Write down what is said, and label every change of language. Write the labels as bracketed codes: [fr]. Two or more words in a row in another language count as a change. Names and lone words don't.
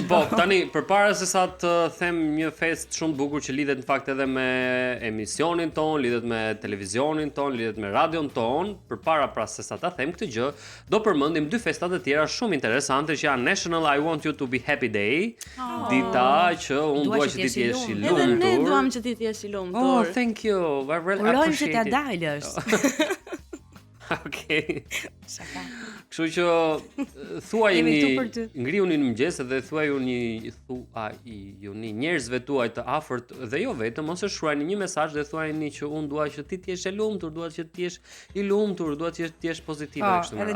[sq] Po, tani përpara se sa të them një fest shumë të bukur që lidhet në fakt edhe me emisionin ton, lidhet me televizionin ton, lidhet me radion ton, përpara pra se sa ta them këtë gjë, do përmendim dy festa të tjera shumë interesante që janë National I Want You to Be Happy Day, dita që unë dua që ti jesh i lumtur. Edhe ne duam që ti jesh i lumtur. [en] Oh, thank you. I really appreciate it. [sq] Urojmë që t'ja dalësh. Okej. Kështu që thuajini, ngriuni në mëngjes dhe thuajuni njerëzve tuaj të afërt dhe jo vetëm, ose shkruani një mesazh dhe thuajini që unë dua që ti të jesh i lumtur, dua që ti jesh i lumtur, dua që ti jesh pozitive kështu më radhë.